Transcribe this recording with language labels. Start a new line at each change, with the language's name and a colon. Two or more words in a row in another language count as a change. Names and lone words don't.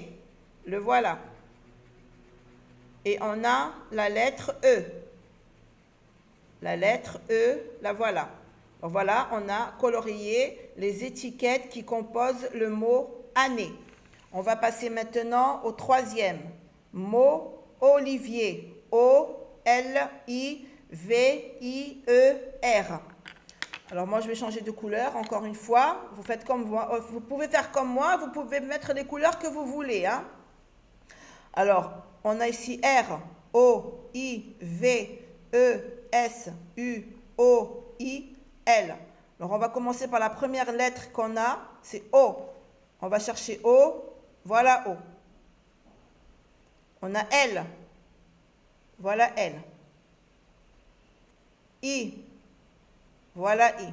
French: Le voilà. Et on a la lettre E. La lettre E, la voilà. Donc voilà, on a colorié les étiquettes qui composent le mot année. On va passer maintenant au troisième mot, olivier. O-L-I-V-I-E-R. Alors moi, je vais changer de couleur, encore une fois. Vous faites comme moi. Vous pouvez faire comme moi. Vous pouvez mettre les couleurs que vous voulez. Hein. Alors, on a ici R, O, I, V, E, S, U, O, I, L. Alors, on va commencer par la première lettre qu'on a. C'est O. On va chercher O. Voilà O. On a L. Voilà L. I. Voilà I.